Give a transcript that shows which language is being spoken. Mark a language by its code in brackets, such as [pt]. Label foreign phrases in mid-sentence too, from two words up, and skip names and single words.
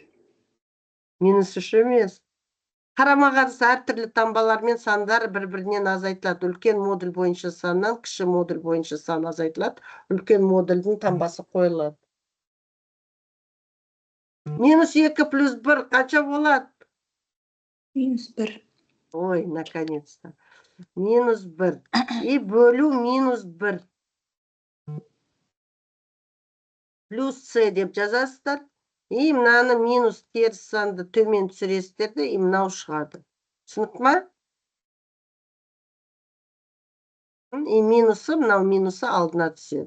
[kk] Минус 3 емес. Қарама қарсы әртүрлі таңбалар мен сандар бір-бірінен азайтылады. Үлкен модуль бойынша саннан кіші модуль бойынша сан азайтылады. Үлкен модульдің таңбасы қойылады. Минус 2 плюс 1 қанша болады? [uz] Minus bir. [kk] Ой, наконец-то. Минус 1. И бөлу минус 1. Плюс С деп жазасыздар. И мынаны минус теріс санды төмен түсіресіздер де, и мынау шығады. Түсінікті ма? И минусы, мынау минусы алдына түседі.